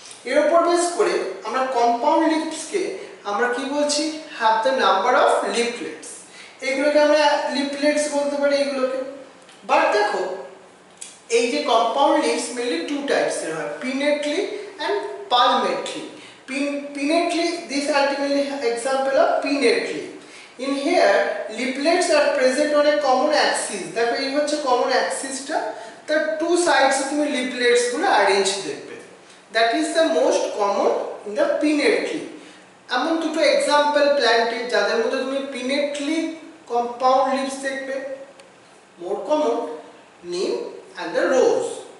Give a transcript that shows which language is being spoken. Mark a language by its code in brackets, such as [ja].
[bn] এর উপর বেস করে আমরা কম্পাউন্ড লিভসকে আমরা কি বলছি, [en] Have the number of leaflets. [bn] এগুলোকে আমরা লিফলেটস বলতে পারি এগুলোকে। বাট দেখো এই যে compound leaves mainly two types এর হয়, পিনেটলি and পালমেটলি। [en] Pinnately, this ultimately example of pinnately. In here, leaflets are present on a common axis. [bn] দেখো এই হচ্ছে কমন অ্যাক্সিসটা, তার টু সাইডস তুমি লিফলেটস গুলো অ্যারেঞ্জ দেখবে। [en] That is the most common in the pinnately. [bn] এমন দুটো এক্সাম্পল প্ল্যান্টে যাদের মধ্যে তুমি পিনেটলি কম্পাউন্ড লিভস দেখবে, [en] More common neem and the rose.